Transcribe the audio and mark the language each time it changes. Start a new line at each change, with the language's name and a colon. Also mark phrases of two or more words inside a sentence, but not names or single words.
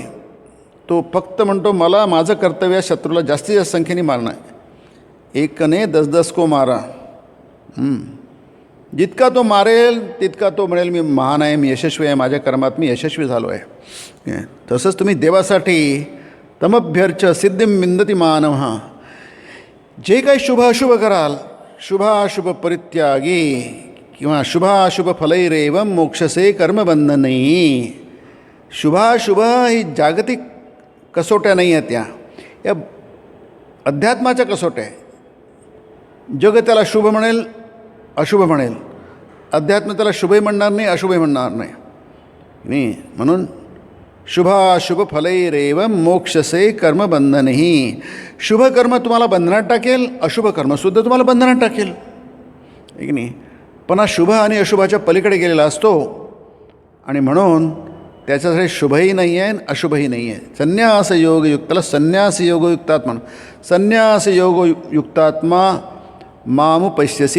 Marathi: तो फक्त म्हणतो मला माझं कर्तव्य शत्रूला जास्तीत जास्त संख्येने मारणं आहे.
Hindi: एकने 10-10 को मारा.
Marathi: जितका तो मारेल तितका तो म्हणेल मी महान आहे, मी यशस्वी आहे, माझ्या कर्मात मी यशस्वी झालो आहे. तसंच तुम्ही देवासाठी
Sanskrit: तमभ्यर्च सिद्धिं विंदती मानव.
Marathi: जे काही शुभाशुभ कराल,
Sanskrit: शुभाशुभ परित्यागी किंवा शुभाशुभ फलैरेवं मोक्षसे कर्मबंधनही.
Marathi: शुभाशुभ ही जागतिक कसोट्या नाही आहेत, या अध्यात्माच्या कसोट्या आहे. जग त्याला शुभ म्हणेल, अशुभ म्हणेल. अध्यात्म त्याला शुभही म्हणणार नाही, अशुभही म्हणणार नाही.
Sanskrit: म्हणून शुभाशुभ फलैरेवं मोक्षसे कर्मबंधनही.
Marathi: शुभ कर्म तुम्हाला बंधनात टाकेल, अशुभ कर्मसुद्धा तुम्हाला बंधनात टाकेल, आहे की नाही. पण हा शुभ आणि अशुभाच्या पलीकडे गेलेला असतो आणि म्हणून त्याच्यासाठी शुभही नाही आहे, अशुभही नाही आहे.
Sanskrit: संन्यास योगयुक्ताला संन्यास योगयुक्तात्मा. संन्यास योगयुक्तात्मा मामू पैस्यसी.